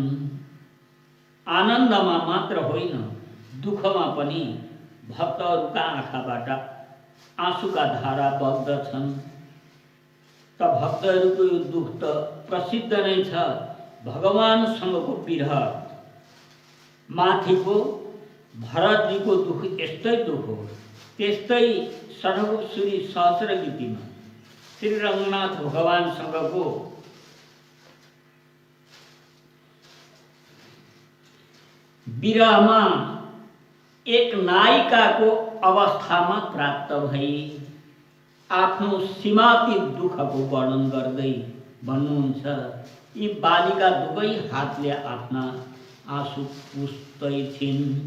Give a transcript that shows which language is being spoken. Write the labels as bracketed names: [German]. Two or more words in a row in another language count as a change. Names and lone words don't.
[Nepali] आनन्दमा मात्र होइन, दुःखमा पनि भक्तहरूका आँखाबाट आँसुका धारा बग्दछन्। त भक्तहरूको यो दुःख त प्रसिद्ध नै छ। भगवानसँगको विरह माथिको भरतजीको दुःख यस्तै दुःख हो। त्यस्तै षड्भुश्री सहस्र गीतिमा श्री रङ्गनाथ भगवानसँगको विरहमा एक नायिकाको अवस्थामा प्राप्त भई आफ्नो सीमातीत दुःखको वर्णन गर्दै भन्नुहुन्छ, यी बालिका दुवै हातले आफ्ना आँसु पुस्दै थिइन्।